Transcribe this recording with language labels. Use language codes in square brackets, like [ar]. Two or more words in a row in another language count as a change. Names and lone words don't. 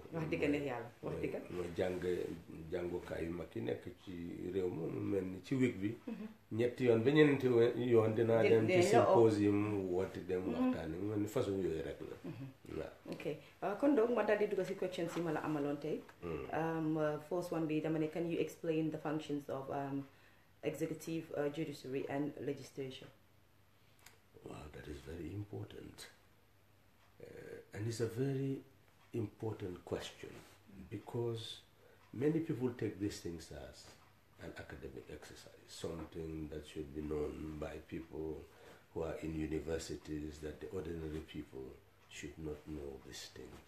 [wo] wax dëgg ne yàlla wax dëgg mooy jàngukaay yu mag yi nekk ci réew ma mu mel ni ci week bi ñetti yoon ba ñeneenti yoon dinaa dem ci symposium woote dem waxtaani mu mel ni façon yooyu rek la waaw ok kon donc ma daal di dugg si questions yi ma la amaloon tey [en] first one [wo] bi dama ne [en] can you explain the functions of executive judiciary and legislation wow that is very important and it's a very important question because many people take these things as an academic exercise, something that should be known by people who are in universities, that the ordinary people should not know these things.